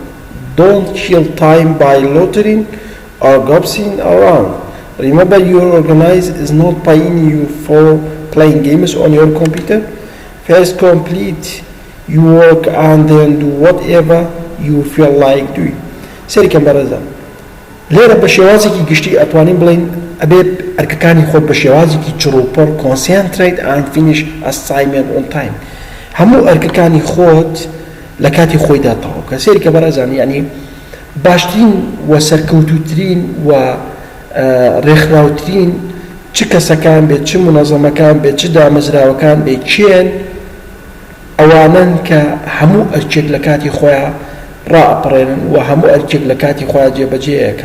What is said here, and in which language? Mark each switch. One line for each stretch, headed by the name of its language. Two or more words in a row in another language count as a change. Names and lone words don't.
English: Don't kill time by loitering or gossiping around. Remember, your organizer is not paying you for playing games on your computer. First complete your work and then do whatever you feel like doing.
Central Kurdish: سەریکەم بەڕێزان لێرە بە شێوازێکی گشتی ئەتوانین بڵین ئەبێت ئەرکەکانی خۆت بە شێوازێکی چڕوپڕ
English: concentrate and finish assignment on time.
Central Kurdish: هەموو ئەرکەکانی خۆت لە کاتی خۆیدا تەواو کە سەریکە بەڕێزان یعنی باشترین و سەرکەوتووترین و ڕێکخراوترین چ کەسەکان بێت چ منەظەمەکان بێت چ دامەزراوەکان بێت چێن ئەوانن کە هەموو ئەرکێک لە کاتی خۆیان ڕائەپەڕێنن و هەموو ئەرکێک لە کاتی خۆیان جێبەجێیەکەن.